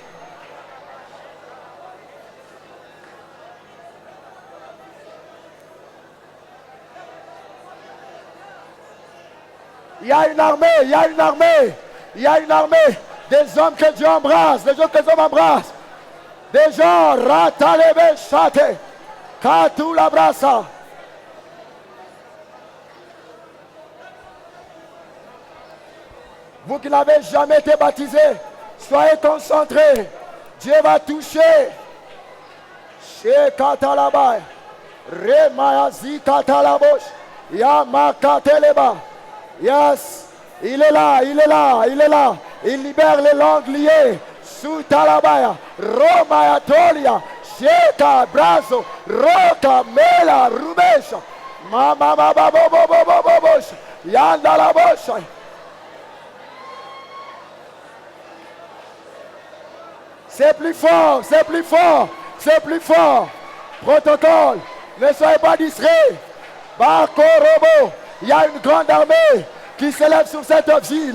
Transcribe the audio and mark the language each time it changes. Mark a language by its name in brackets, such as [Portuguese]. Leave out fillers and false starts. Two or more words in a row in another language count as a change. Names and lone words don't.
[French] Il y a une armée, il y a une armée, il y a une armée. Des hommes que Dieu embrasse, des gens que Dieu embrasse. Des gens, ratalebe chate, katou la brasa. Vous qui n'avez jamais été baptisé, soyez concentrés. Dieu va toucher. Chez Katalaba, Remayazi Katalabosh, Yamakateleba. [English] Yes, [French] il est là, il est là, il est là. Il libère les langues liées. Sous Talabaya, Roma Atolia, Sheka, Brazo, Roka, Mela, Rubesha, Mama Babobobobobobosh, Yanda la Bosha. C'est plus fort, c'est plus fort, c'est plus fort. Protocole, ne soyez pas distraits. Bakorobo, il y a une grande armée qui s'élève sur cette ville.